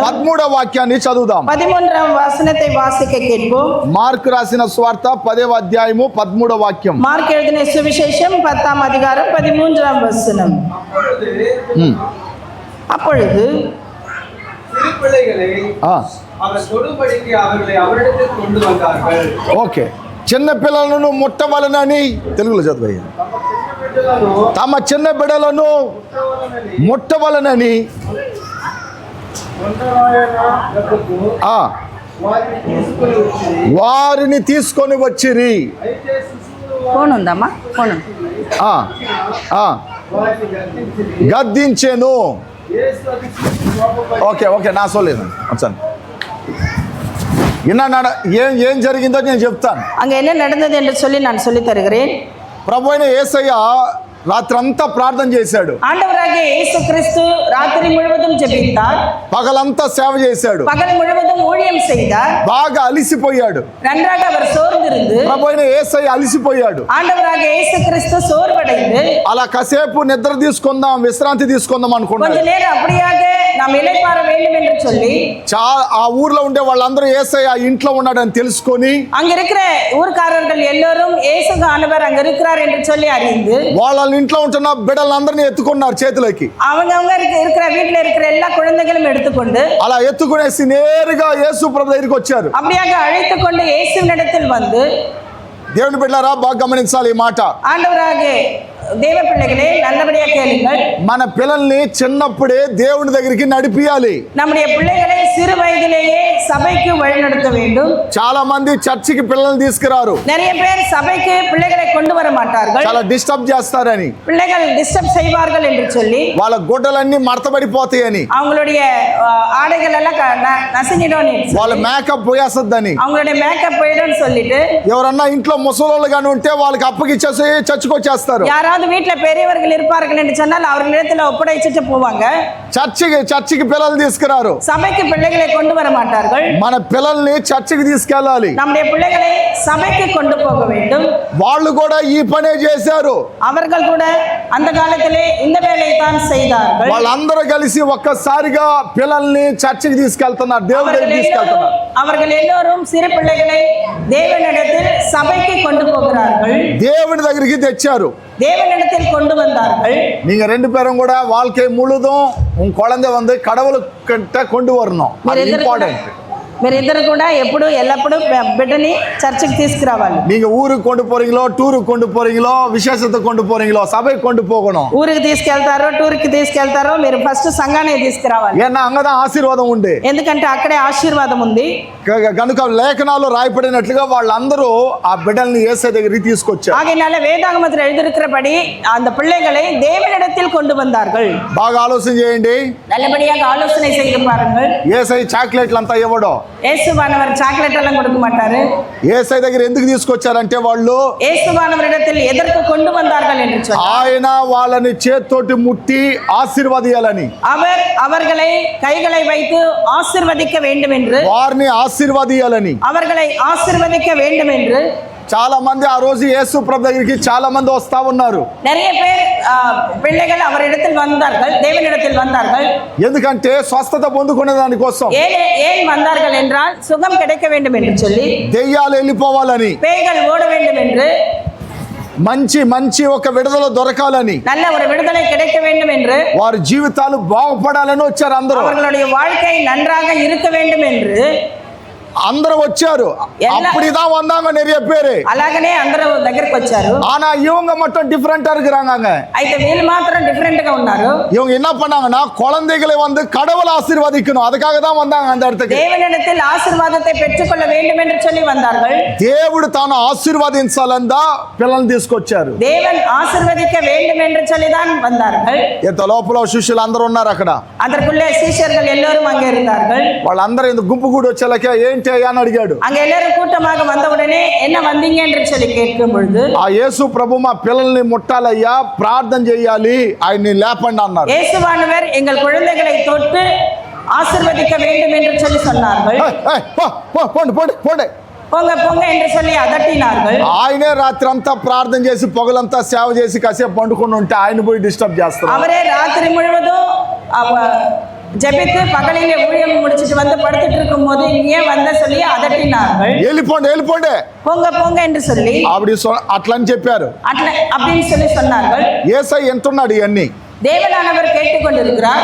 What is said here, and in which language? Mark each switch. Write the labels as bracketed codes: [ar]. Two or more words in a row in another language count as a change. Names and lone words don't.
[te] 13వ వాక్యాన్ని చదువుదాం. [ta] 13ஆம் வசனத்தை வாசிக்க கேட்போம். [te] మార్కు రాసిన సువార్త 10వ అధ్యాయము 13వ వాక్యం. [ta] మార్కు எழுதின சுவிசேஷம் 10ஆம் அதிகாரம் 13ஆம் வசனம். அப்பொழுது சிறு பிள்ளைகளை [te] ఆ, [ta] அவர் தொடும்படிக்கு அவர்களை அவரிடத்தில் கொண்டு வந்தார்கள். [te] ఓకే. చిన్న పిల్లలను ముట్టవలనని, తెలుగులో చదువు. తమ చిన్న బిడ్డలను ముట్టవలనని ఆ, వారిని తీసుకొని వచ్చిరి. ఫోన్ ఉందమ్మా, ఫోన్ ఆ, ఆ, గద్దించెను. ఓకే ఓకే, నా సోలేదు వచ్చాను. ఏం జరిగిందో నేను చెప్తాను. [ta] அங்க என்ன நடந்தது என்று சொல்லி நான் சொல்லி தருகிறேன். [te] ప్రభు అయిన యేసయ్య రాత్రంతా ప్రార్థన చేశాడు. [ta] ஆண்டவராகிய இயேசு கிறிஸ்து ராத்திரி முழுவதும் ஜெபித்தார். [te] పగలంతా సేవ చేశాడు. [ta] பகல் முழுவதும் ஊழியம் செய்தார். [te] బాగా అలిసిపోయాడు. [ta] நன்றாக அவர் சோர்ந்திருந்து, [te] ప్రభు అయిన యేసయ్య అలిసిపోయాడు. [ta] ஆண்டவராகிய இயேசு கிறிஸ்து சோர்வடைந்து, [te] అలా కాసేపు నిద్ర తీసుకుందాం, విశ్రాంతి తీసుకుందాం [ta] கொஞ்ச [te] అనుకున్నాడు. [ta] நேரம் அப்படியாக நாம் இளைப்பாற வேண்டும் என்று சொல்லி, [te] ఆ ఊర్లో ఉండే వాళ్ళందరూ యేసయ్య ఇంట్లో ఉన్నాడని తెలుసుకొని, [ta] அங்க இருக்கிற ஊர்க்காரர்கள் எல்லோரும் இயேசு ஆண்டவர் அங்க இருக்கிறார் என்று சொல்லி அறிந்து, [te] వాళ్ళ ఇంట్లో ఉంటున్న బిడ్డలందరినీ ఎత్తుకున్నారు చేతులకి. [ta] அவங்க இருக்கிற வீட்டுல இருக்கிற எல்லா குழந்தைகளும் எடுத்துக்கொண்டு, [te] అలా ఎత్తుకునేసి నేరుగా యేసు ప్రభు దగ్గరికి వచ్చారు. [ta] அப்படியாக அழைத்துக் கொண்டு இயேசுவினிடத்தில் வந்து, [te] దేవుని బిడ్డలారా బాగా గమనించాలి ఈ మాట. [ta] ஆண்டவராகிய தேவ பிள்ளைகளே நல்லபடியா கேளுங்கள். [te] మన పిల్లల్ని చిన్నప్పుడే దేవుని దగ్గరికి నడిపియాలి. [ta] நம்முடைய பிள்ளைகளை சிறு வயதிலேயே சபைக்கு வழிநடத்த வேண்டும். [te] చాలా మంది చర్చికి పిల్లల్ని తీసుకురారు. [ta] நிறைய பேர் சபைக்கு பிள்ளைகளை கொண்டு வர மாட்டார்கள். [te] చాలా డిస్టర్బ్ చేస్తారని, [ta] பிள்ளைகள் டிஸ்டர்ப் செய்வார்கள் என்று சொல்லி, [te] వాళ్ళ గుడ్డలన్నీ మడతబడిపోతాయని, [ta] அவங்களுடைய ஆடைகள் எல்லாம் நசுங்கிடும், [te] వాళ్ళ మేకప్ పోయేస్తుందని, [ta] அவங்களுடைய மேக்கப் போயிடும் சொல்லிட்டு, [te] ఎవరన్నా ఇంట్లో ముసలోళ్ళు కానీ ఉంటే వాళ్ళకి అప్పగిచ్చేసి చర్చకొచ్చేస్తారు. [ta] யாராவது வீட்டுல பெரியவர்கள் இருப்பார்கள் என்று சொன்னால் அவர்களிடத்துல ஒப்படைச்சிட்டு போவாங்க. [te] చర్చికి పిల్లలు తీసుకురారు. [ta] சபைக்கு பிள்ளைகளை கொண்டு வர மாட்டார்கள். [te] మన పిల్లల్ని చర్చికి తీసుకెళ్ళాలి. [ta] நம்முடைய பிள்ளைகளை சபைக்கு கொண்டு போக வேண்டும். [te] వాళ్ళు కూడా ఈ పనే చేశారు. [ta] அவர்கள் கூட அந்த காலத்திலே இந்த வேலையை தான் செய்தார்கள். [te] వాళ్ళందరూ కలిసి ఒక్కసారిగా పిల్లల్ని చర్చికి తీసుకెళ్తున్నారు, దేవుడి దగ్గరికి తీసుకెళ్తున్నారు. [ta] அவர்கள் எல்லோரும் சிறு பிள்ளைகளை தேவனிடத்தில் சபைக்கு கொண்டு போகிறார்கள். [te] దేవుని దగ్గరికి తెచ్చారు. [ta] தேவனிடத்தில் கொண்டு வந்தார்கள். நீங்க ரெண்டு பேரும் கூட வாழ்க்கை முழுதும் உன் குழந்தை வந்து கடவுளுக்கிட்ட கொண்டு வரணும். அது இம்பார்ட்டன்ட். [te] మీరిద్దరు కూడా ఎల్లప్పుడూ బిడ్డని చర్చికి తీసుకురావాలి. [ta] நீங்க ஊருக்கு கொண்டு போறீங்களோ, டூருக்கு கொண்டு போறீங்களோ, விசேஷத்துக்கு கொண்டு போறீங்களோ, సభకి கொண்டு போகணும். [te] ఊరికి తీసుకెళ్తారో టూర్కి తీసుకెళ్తారో మీరు ఫస్ట్ సంఘానికి తీసుకురావాలి. [ta] ஏன்னா அங்கதான் [te] ఆశీర్వాదం ఉంది. ఎందుకంటే అక్కడే ఆశీర్వాదం ఉంది. కనుక లేఖనాల్లో రాయబడినట్లుగా వాళ్ళందరూ ఆ బిడ్డల్ని యేసయ్య దగ్గరికి తీసుకొచ్చారు. [ta] ஆகையால வேதாகமத்தில் எழுதியிருக்கிறபடி அந்த பிள்ளைகளை தேவனிடத்தில் கொண்டு வந்தார்கள். [te] బాగా ఆలోచన చేయండి. [ta] நல்லபடியாக ஆலோசனை செய்து பாருங்கள். [te] యేసయ్య చాక్లెట్లు అంతా ఇవ్వడం. [ta] இயேசுவானவர் சாக்லேட் எல்லாம் கொடுக்க மாட்டாரு. [te] యేసయ్య దగ్గర ఎందుకు తీసుకొచ్చారంటే వాళ్ళు [ta] இயேசுவானவரிடத்தில் எதற்கு கொண்டு வந்தார்கள் என்று சொன்னார். [te] ఆయన వాళ్ళని చేత్తోటి ముట్టి ఆశీర్వదియాలని, [ta] அவர் அவர்களை கைகளை வைத்து ஆசீர்வதிக்க வேண்டும் என்று, [te] వారిని ఆశీర్వదియాలని, [ta] அவர்களை ஆசீர்வதிக்க வேண்டும் என்று [te] చాలా మంది ఆ రోజు యేసు ప్రభు దగ్గరికి చాలా మంది వస్తా ఉన్నారు. [ta] நிறைய பேர் பிள்ளைகள் அவரிடத்தில் வந்தார்கள், தேவனிடத்தில் வந்தார்கள். [te] ఎందుకంటే స్వస్థత పొందుకునే దానికోసం, [ta] ஏன் வந்தார்கள் என்றால் சுகம் கிடைக்க வேண்டும் என்று சொல்லி, [te] దెయ్యాలు వెళ్ళిపోవాలని, [ta] பேய்கள் ஓட வேண்டும் என்று, [te] మంచి ఒక విడుదల దొరకాలని, [ta] நல்ல ஒரு விடுதலை கிடைக்க வேண்டும் என்று, [te] వారి జీవితాలు బాగుపడాలని వచ్చారు అందరూ. [ta] அவர்களுடைய வாழ்க்கை நன்றாக இருக்க வேண்டும் என்று [te] అందరూ వచ్చారు. [ta] அப்படிதான் வந்தாங்க நிறைய பேரு. [te] అలాగనే అందరూ దగ్గరికి వచ్చారు. [ta] ஆனா இவங்க மட்டும் டிஃபரெண்டா இருக்கிறாங்க. [te] అయితే వీళ్ళు మాత్రం డిఫరెంట్ குழந்தைங்க உన్నారు. [ta] இவங்க என்ன பண்ணாங்கன்னா குழந்தைகளை வந்து கடவுள் ஆசீர்வதிக்கணும், அதுக்காக தான் வந்தாங்க அந்த இடத்துக்கு. தேவனிடத்தில் ஆசீர்வாதத்தை பெற்றுக்கொள்ள வேண்டும் என்று சொல்லி வந்தார்கள். [te] దేవుడు తాను ఆశీర్వదించాలందా పిల్లల్ని తీసుకొచ్చారు. [ta] தேவன் ஆசீர்வதிக்க வேண்டும் என்று சொல்லி தான் வந்தார்கள். [te] ఇంత లోపల శిష్యులు అందరూ ఉన్నారు అక్కడ. [ta] அதற்குள்ளே சீஷர்கள் எல்லோரும் அங்கே இருந்தார்கள். [te] వాళ్ళందరూ ఇంత గుంపు కూడి వచ్చేలాకే ఏంటి అయ్యా అని అడిగాడు. [ta] அங்கே எல்லாரும் கூட்டமாக வந்தவுடனே என்ன வந்தீங்க என்று சொல்லி கேட்கும் பொழுது [te] ఆ యేసు ప్రభు మా పిల్లల్ని ముట్టాలయ్యా, ప్రార్థన చేయాలి, ఆయన్ని లేపండి అన్నారు. [ta] இயேசுவானவர் எங்கள் குழந்தைகளை தொட்டு ஆசீர்வதிக்க வேண்டும் என்று சொல்லி சொன்னார்கள். [te] పోండి పోండి పోండి [ta] போங்க போங்க என்று சொல்லி அதட்டினார்கள். [te] ఆయనే రాత్రి అంతా ప్రార్థన చేసి పగలంతా సేవ చేసి కాసేపు పండుకొని ఉంటే ఆయన పోయి డిస్టర్బ్ చేస్తారు. [ta] அவரே ராத்திரி முழுவதும் ஜெபித்து பகலிலே ஊழியம் முடிச்சிட்டு வந்து படுத்துட்டு இருக்கும் போது இங்கே வந்த சொல்லி அதட்டினார்கள். [te] వెళ్ళిపోండి వెళ్ళిపోండి [ta] போங்க போங்க என்று சொல்லி [te] అట్లని చెప్పారు. [ta] அப்படின்னு சொல்லி சொன்னார்கள். [te] యేసయ్య ఎంతున్నాడు ఇవన్నీ. [ta] தேவனானவர் கேட்டுக்கொண்டிருக்கிறார்.